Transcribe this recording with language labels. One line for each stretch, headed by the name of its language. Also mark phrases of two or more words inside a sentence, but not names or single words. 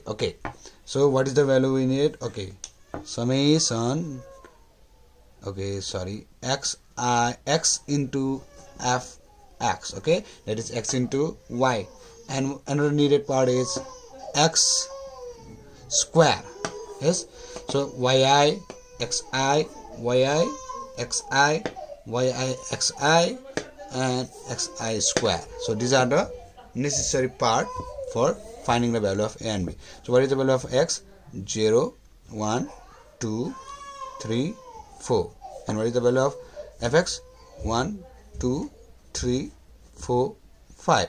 English: Okay, so what is the value we need? Okay, summation, okay, sorry, x into fx, okay, that is x into y, and another needed part is x square. Yes, so yi xi, yi xi, yi xi, and xi square. So these are the necessary part for finding the value of a and b. So what is the value of x? 0, 1, 2, 3, 4. And what is the value of fx? 1, 2, 3, 4, 5.